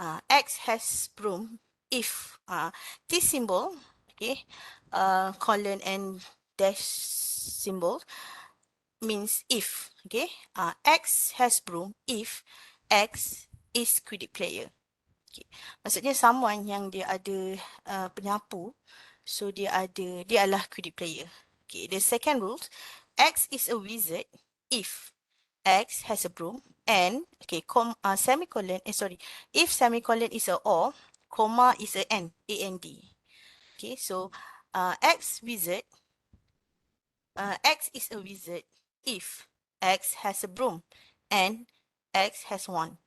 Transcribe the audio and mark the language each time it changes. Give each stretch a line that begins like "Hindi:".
English: X has broom if this symbol, okay, colon and dash symbol means if, okay? X has broom if X is cricket player. Okay.
Malay: Maksudnya someone yang dia ada penyapu, so dia adalah cricket player.
English: Okay. The second rule, X is a wizard if X has a broom and okay, semicolon, if semicolon is a or, comma is a n, A-N-D. Okay, so X is a wizard if X has a broom and X has one.